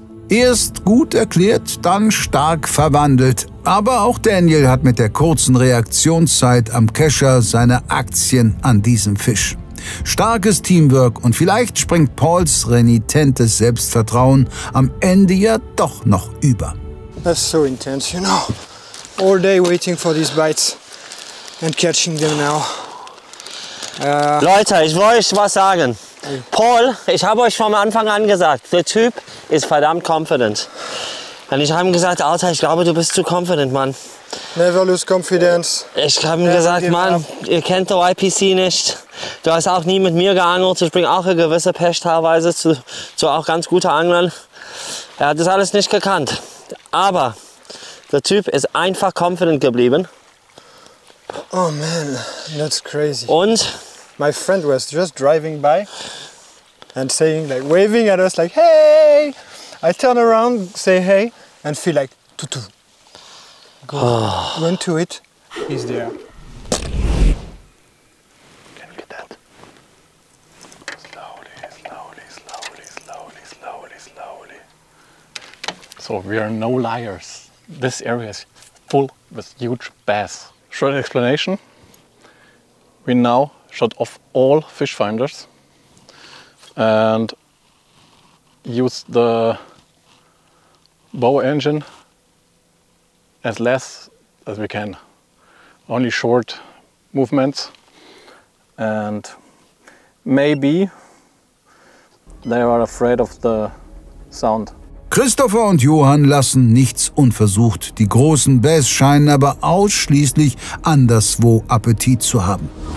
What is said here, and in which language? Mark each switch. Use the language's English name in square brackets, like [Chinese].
[German] Erst gut erklärt, dann stark verwandelt. Aber auch Daniel hat mit der kurzen Reaktionszeit am Kescher seine Aktien an diesem Fisch. Starkes Teamwork und vielleicht springt Pauls renitentes Selbstvertrauen am Ende ja doch noch über. [English] That's so intense, you know. All day waiting for these bites and catching them now. [German] Leute, ich will euch was sagen. Paul, ich habe euch von Anfang an gesagt, der Typ ist verdammt confident. Und ich habe ihm gesagt, Alter, ich glaube, du bist zu confident, Mann. [English] Never lose confidence. [German] Ich habe ihm gesagt, Mann, ihr kennt der YPC nicht. Du hast auch nie mit mir geangelt. Ich bringe auch eine gewisse Pech teilweise zu auch ganz guter Anglern. Er hat das alles nicht gekannt. Aber der Typ ist einfach confident geblieben. [English] Oh man, that's crazy. [German] Und [English] my friend was just driving by and saying, like, waving at us like, hey! I turn around, say hey, and feel like, tutu. Go, run to it, he's there. Can you get that? Slowly, slowly, slowly, slowly, slowly, slowly. So we are no liars. This area is full with huge bass. Short explanation. We now shut off all fish finders and use the bow engine as less as we can. Only short movements, and maybe they are afraid of the sound. [German] Christopher und Johann lassen nichts unversucht. Die großen Bass scheinen aber ausschließlich anderswo Appetit zu haben.